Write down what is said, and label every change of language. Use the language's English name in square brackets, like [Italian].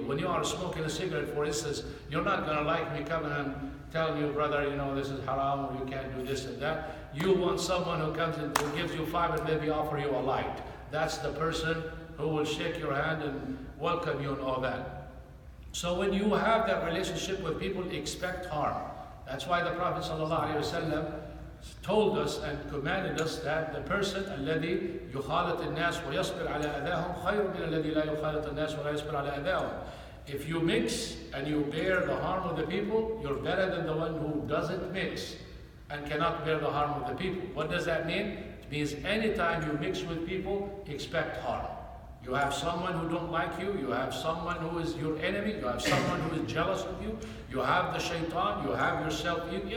[English] When you are smoking a cigarette, for instance, you're not going to like me coming and telling you, brother, this is haram, or you can't do this and that. You want someone who comes and who gives you five and maybe offer you a light. That's the person who will shake your hand and welcome you and all that. So when you have that relationship with people, expect harm. That's why the Prophet ﷺ told us and commanded us that the person [Arabic] الذي يخالط الناس ويصبر على أذاهم [English] خير من الذي لا يخالط الناس ولا يصبر على أذاهم. If you mix and you bear the harm of the people, you're better than the one who doesn't mix and cannot bear the harm of the people. What does that mean? It means anytime you mix with people, expect harm. You have someone who don't like you, you have someone who is your enemy, you have someone who is jealous of you, you have the shaitan, you have yourself.